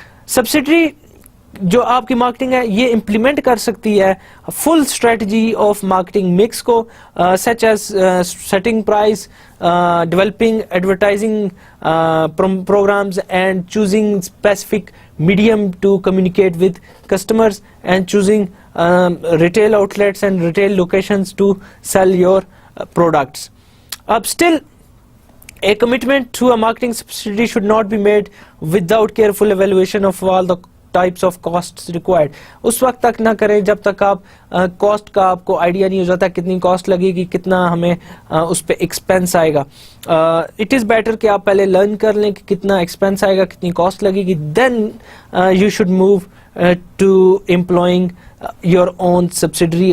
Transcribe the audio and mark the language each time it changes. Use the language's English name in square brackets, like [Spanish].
[Urdu] Subsidiary جو آپ کی مارکیٹنگ ہے یہ امپلیمنٹ کر سکتی ہے فل اسٹریٹجی آف مارکیٹنگ مکس کو, [English] Such as setting price, developing advertising programs and choosing specific medium to communicate with customers and choosing retail outlets and retail locations to sell your products. Still, a commitment to a marketing subsidy should not be made without careful evaluation of all the types of costs required. [Urdu] اس وقت تک نہ کریں جب تک آپ cost کا آپ کو آئیڈیا نہیں ہو جاتا کتنی کاسٹ لگے گی, کتنا ہمیں اس پہ ایکسپینس آئے گا. اٹ از بیٹر کہ آپ پہلے لرن کر لیں کہ کتنا ایکسپینس آئے گا, کتنی کاسٹ لگے گی, [English] Then you should move to employing your own subsidiary.